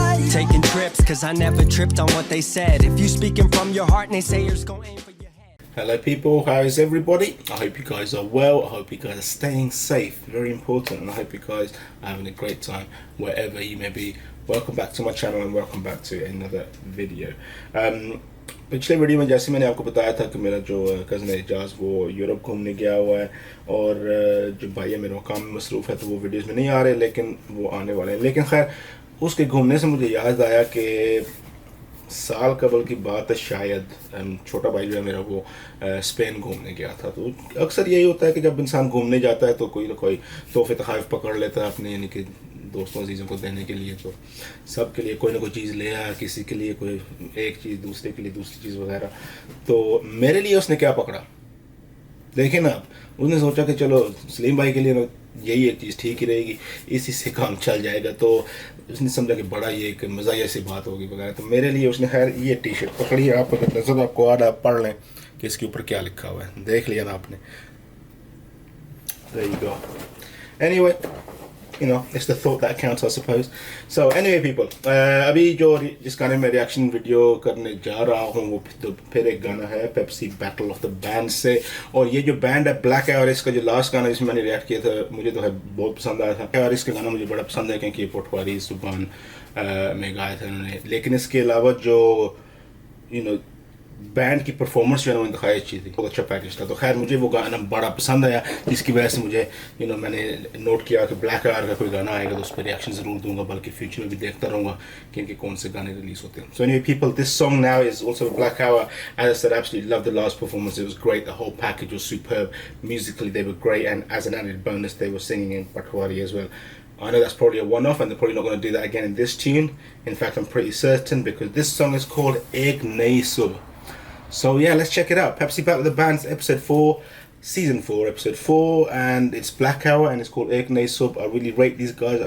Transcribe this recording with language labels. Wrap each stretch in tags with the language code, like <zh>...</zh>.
<en>taking trips, cause I never tripped on what they said. If you speaking from your heart, naysayers gon' aim for your head. Hello people, how is everybody? I hope you guys are well. I hope you guys are staying safe, very important, and I hope you guys are having a great time wherever you may be. Welcome back to my channel and welcome back to another video.</en> <hi>पिछले video में जैसे मैंने आपको बताया था कि मेरा जो कज़न एजाज वो यूरोप घूमने गया हुआ है और जो भाई है मेरा काम में मसरूफ़ है तो वो वीडियोस में नहीं आ रहे, लेकिन वो आने वाले हैं। लेकिन खैर उसके घूमने से मुझे याद आया कि साल कबल की बात है, शायद छोटा भाई जो है मेरा वो स्पेन घूमने गया था। तो अक्सर यही होता है कि जब इंसान घूमने जाता है तो कोई ना कोई तोहफे तोहफ़ पकड़ लेता है अपने, यानी कि दोस्तों अजीज़ों को देने के लिए। तो सब के लिए कोई ना कोई चीज़ ले आया, किसी के लिए कोई एक चीज़, दूसरे के लिए दूसरी चीज़ वगैरह। तो मेरे लिए उसने क्या पकड़ा देखें ना, उसने सोचा कि चलो सलीम भाई के लिए यही एक चीज़ ठीक ही रहेगी, इसी से काम चल जाएगा। तो उसने समझा कि बड़ा ये एक मज़ा ऐसी बात होगी वगैरह। तो मेरे लिए उसने खैर ये टी शर्ट पकड़ी है। आप अगर नजर आपको आ रहा है पढ़ लें कि इसके ऊपर क्या लिखा हुआ है, देख लिया ना आपने।</hi> <en>There you go. Anyway, you know, it's the thought that counts, I suppose. So anyway people,</en> <hi>अभी जो जिस गाने में रिएक्शन वीडियो करने जा रहा हूँ वो तो फिर एक गाना है Pepsi battle of the band से। और ये जो बैंड है ब्लैक है, और इसका जो लास्ट गाना जिसमें मैंने रिएक्ट किया था मुझे तो है बहुत पसंद आया था। और इसका गाना मुझे बड़ा पसंद है क्योंकि ये पटवारी जुबान में गाया था उन्होंने। लेकिन इसके अलावा जो बैंड की परफॉर्मेंस जो है उन्होंने दिखाई अच्छी थी, बहुत अच्छा पैकेज था। तो खैर मुझे वो गाना बड़ा पसंद आया, जिसकी वजह से मुझे मैंने नोट किया कि ब्लैक आवर का कोई गाना आएगा तो उस पर रिएक्शन ज़रूर दूंगा, बल्कि फ्यूचर में भी देखता रहूँगा कि इनके कौन से गाने रिलीज होते हैं।</hi> <en>So anyway people, this song now is also black hour. As I said, absolutely love the last performance, it was great, the whole package was superb, musically they were great, and as an added bonus they were singing in Patwari as well. I know that's probably a one-off and they're probably not going to do that again in this tune. In fact, I'm pretty certain, because this song is called Aik Nayi Subh. So yeah, let's check it out. Pepsi Battle of the Bands, episode 4, season 4, episode 4, and it's Black Hour and it's called Aik Nayi Subh. I really rate these guys.</en>